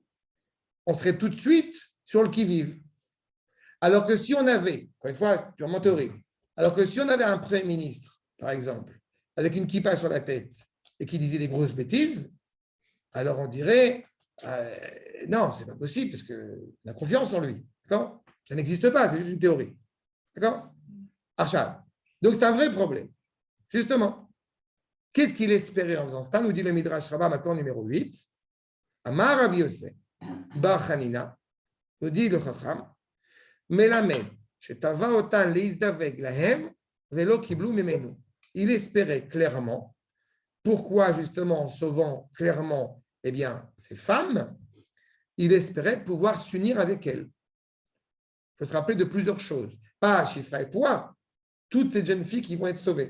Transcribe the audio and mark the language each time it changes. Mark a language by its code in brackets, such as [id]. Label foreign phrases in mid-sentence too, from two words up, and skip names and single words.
[fr] On serait tout de suite sur le qui-vive. Alors que si on avait, encore une fois, purement théorique, alors que si on avait un Premier ministre, par exemple, avec une kippa sur la tête et qui disait des grosses bêtises, alors on dirait non, c'est pas possible parce qu'on a confiance en lui. D'accord? Ça n'existe pas, c'est juste une théorie. D'accord? Arshad. Donc c'est un vrai problème. Justement, qu'est-ce qu'il espérait en faisant ça? Nous dit le Midrash Rabbah, accord numéro 8. [he] אמר רבי יוסף, בר חנינא, [fr] nous dit le [he] Chacham, מלמד, שתבע אותן להזדווג להם, ולא קיבלו ממנו. [fr] Il espérait clairement, pourquoi justement en sauvant clairement eh bien, ces femmes, il espérait pouvoir s'unir avec elles. Il faut se rappeler de plusieurs choses. Pas Shifra et Poua, toutes ces jeunes filles qui vont être sauvées.